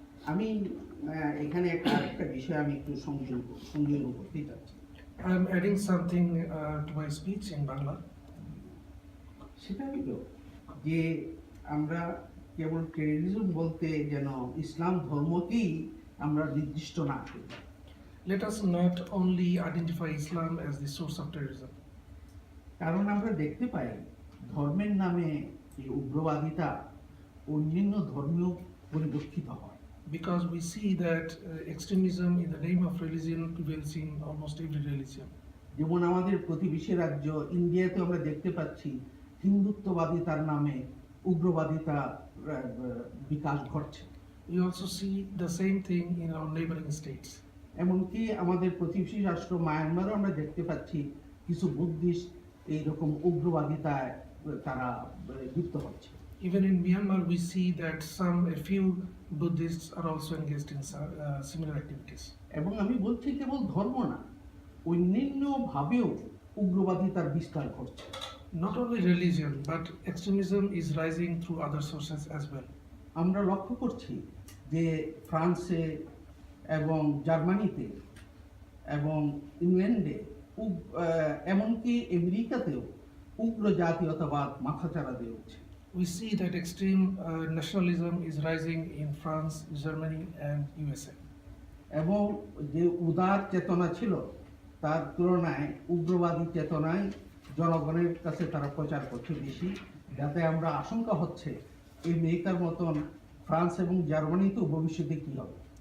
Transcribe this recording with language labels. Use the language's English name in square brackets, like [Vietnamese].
[Bangla] আমি এখানে আরেকটা বিষয় আমি একটু সংযোজন করতে চাচ্ছি। [English] I am adding something to my speech in Bangla. [Bangla] সেটা হলো যে আমরা কেবল টেররিজম বলতে যেন ইসলাম ধর্মকেই আমরা নির্দিষ্ট না করি। [English] Let us not only identify Islam as the source of terrorism, [Bangla] কারণ আমরা দেখতে পাই ধর্মের নামে এই উগ্রবাদিতা অন্যান্য ধর্মেও পরিলক্ষিত হয়। [English] because we see that extremism in the name of religion prevails in almost every religion. [Bangla] যেমন আমাদের প্রতিবেশী রাজ্য ইন্ডিয়াতে আমরা দেখতে পাচ্ছি হিন্দুত্ববাদিতার নামে উগ্রবাদিতা বিকাশ ঘটছে। [English] We also see the same thing in our neighboring states. [Bangla] এমনকি আমাদের প্রতিবেশী রাষ্ট্র মায়ানমারও আমরা দেখতে পাচ্ছি কিছু বুদ্ধিস্ট এইরকম উগ্রবাদিতায় তারা লিপ্ত হচ্ছে। [English] Even in Myanmar, we see that a few Buddhists are also engaged in similar activities. [Bangla] এবং আমি বলছি কেবল ধর্ম না, অন্যান্য ভাবেও উগ্রবাদিতার বিস্তার ঘটছে। [English] Not only religion, but extremism is rising through other sources as well. [Bangla] আমরা লক্ষ্য করছি যে ফ্রান্সে এবং জার্মানিতে এবং ইংল্যান্ডে এমনকি আমেরিকাতেও উগ্র জাতীয়তাবাদ মাথাচাড়া দিয়ে উঠছে। [English] We see that extreme nationalism is rising in France, Germany, and USA. [Bangla] এবং যে উদার চেতনা ছিল তার তুলনায় উগ্রবাদী চেতনায় জনগণের কাছে তারা প্রচার করছে বেশি, যাতে আমরা আশঙ্কা হচ্ছে আমেরিকার মতন ফ্রান্স এবং জার্মানিতেও ভবিষ্যতে কি হবে।